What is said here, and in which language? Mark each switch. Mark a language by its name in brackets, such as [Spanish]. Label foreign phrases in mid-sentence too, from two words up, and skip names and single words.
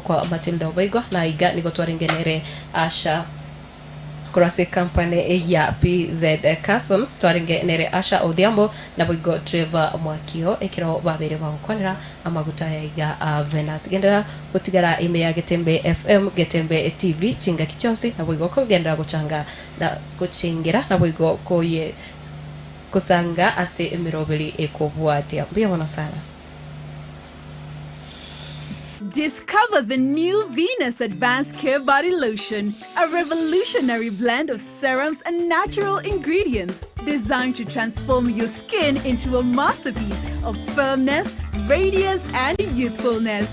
[Gusii] kwa Matilda boigo na iga nigo twarengenere Asha kurase company ya PZ Customs twarengenere Asha Odhiambo na boigo Trevor Mwakio ekiro babere bagukonera amaguta ya Venus gendera gutigara ime ya Getembe FM Getembe TV chinga kichonsi na boigo ko gendera guchanga na kuchingira na boigo koye kusanga ase emirobeli ekobwatia mbia mwana sana. [English] Discover the new Venus Advanced Care Body Lotion, a revolutionary blend of serums and natural ingredients designed to transform your skin into a masterpiece of firmness, radiance, and youthfulness.